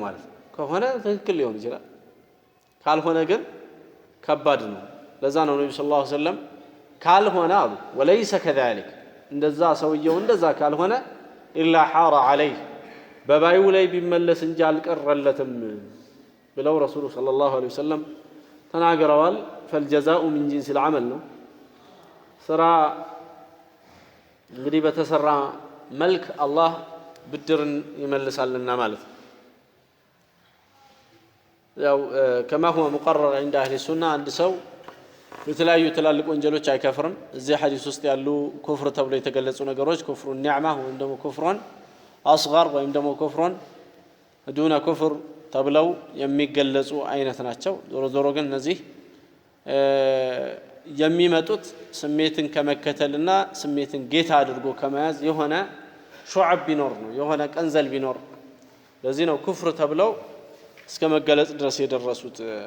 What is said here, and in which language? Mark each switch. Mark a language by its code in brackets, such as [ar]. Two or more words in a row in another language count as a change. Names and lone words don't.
[am] ማለት ነው ከሆነ ትክክል ሊሆን ይችላል ካልሆነ ግን ከባድ ነው ለዛ ነው ነብዩ [ar] صلى الله عليه وسلم [am] ካልሆነ አሉ [ar] وليس كذلك [am] እንደዛ ሰውየው እንደዛ ካልሆነ [ar] إلا حار عليه [am] በባዩ ላይ ቢመለስ እንጂ አልቀረለትም ብለው ረሱሉ [ar] صلى الله عليه وسلم [am] ተናግረዋል [ar] فالجزاء من جنس العمل [am] ነው ስራ እንግዲህ በተሰራ መልክ አላህ ብድርን ይመልሳልና ማለት ነው ያው [ar] كما هو مقرر عند اهل السنه عند [am] ሰው በተለያዩ ትላልቅ ወንጀሎች አይከፍርም እዚህ ሐዲስ ውስጥ ያሉ ኩፍር ተብሎ የተገለጹ ነገሮች [ar] كفر نعمة [am] ወይም ደግሞ [ar] كفر أصغر [am] ወይም ደግሞ [ar] كفر دون كفر [am] ተብለው የሚገለጹ አይነት ናቸው ዞሮ ዞሮ ግን እነዚህ የሚመጡት ስሜትን ከመከተልና ስሜትን ጌታ አድርጎ ከመያዝ የሆነ ሹዓብ ቢኖር ነው የሆነ ቀንዘል ቢኖር ለዚህ ነው ኩፍር ተብለው እስከ መገለጽ ድረስ የደረሱት